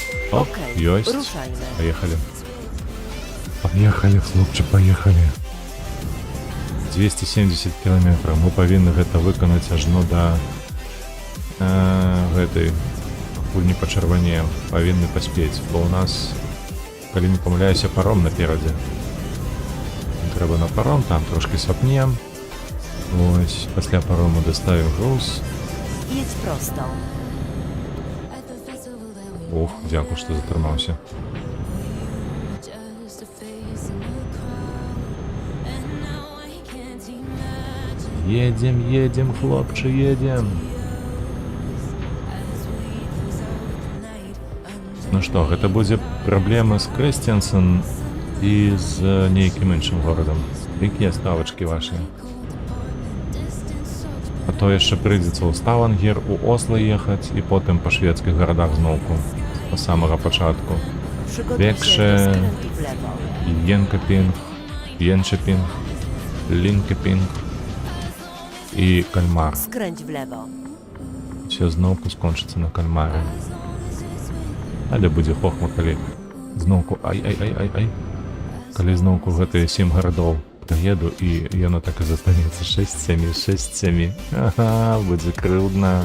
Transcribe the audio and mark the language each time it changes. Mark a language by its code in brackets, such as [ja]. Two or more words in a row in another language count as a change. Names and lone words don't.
[pl] Оп, Okej, [be] ёсць. [pl] ruszajmy. [ru] Поехали. Поехали, хлопче, поехали. 270 километров. [be] Мы павінны гэта выканаць ажно да гэтай, пакуль не пачырванеем. Павінны паспець, бо ў нас, калі не памыляюся, паром наперадзе. Трэба на паром, там трошки сапнем. Ось, пасля парому доставим груз. [pl] Jedź prosto. [be] Ох, дзякую, што затрымаўся. [ru] Едем, хлопче, едем. [be] Ну што, гэта будзе праблема з Крэсценсен і з нейкім іншым горадам. Якія ставачкі вашыя? А то яшчэ прыйдзецца ў Ставангер, у Осло ехаць і потым па шведскіх гарадах зноўку, па самага пачатку. [pl] Przygotuj Większe- się do skrętu w lewo. [be] Єнкепінг, Єнчепінг, Лінкепінг і Кальмар. [pl] Skręć w lewo. [be] Все зноўку скончыцца на Кальмары. Але будзе хохма, калі зноўку ай. Калі зноўку гэтыя 7 гарадоў праеду, і яно так і застанецца 6-7. Ага, будзе крыўдна.